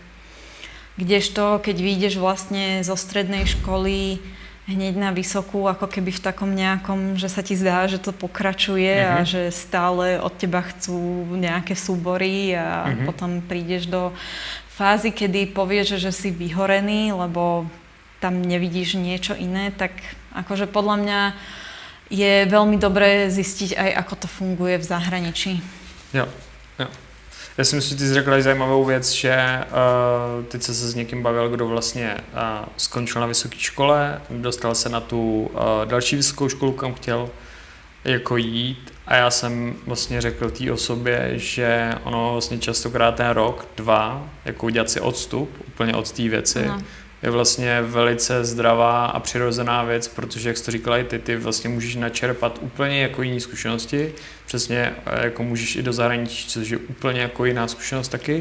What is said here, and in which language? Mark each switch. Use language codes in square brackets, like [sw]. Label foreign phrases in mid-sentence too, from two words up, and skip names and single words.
[sk] Kdežto, keď vyjdeš vlastne zo strednej školy hneď na vysokú, ako keby v takom nejakom, že sa ti zdá, že to pokračuje a že stále od teba chcú nejaké súbory a potom prídeš do fázy, kedy povieš, že si vyhorený, lebo tam nevidíš niečo iné, tak akože podľa mňa je veľmi dobré zistiť aj, ako to funguje v zahraničí. [cs] Jo. Já si myslím, že ty jsi řekla zajímavou věc, že teď se s někým bavil, kdo vlastně skončil na vysoké škole, dostal se na tu další vysokou školu, kam chtěl jako jít a já jsem vlastně řekl té osobě, že ono vlastně častokrát ten rok, 2, jako udělat si odstup úplně od té věci, je vlastně velice zdravá a přirozená věc, protože, jak jsi to říkala i ty vlastně můžeš načerpat úplně jako jiné zkušenosti, přesně jako můžeš i do zahraničí, což je úplně jako jiná zkušenost taky.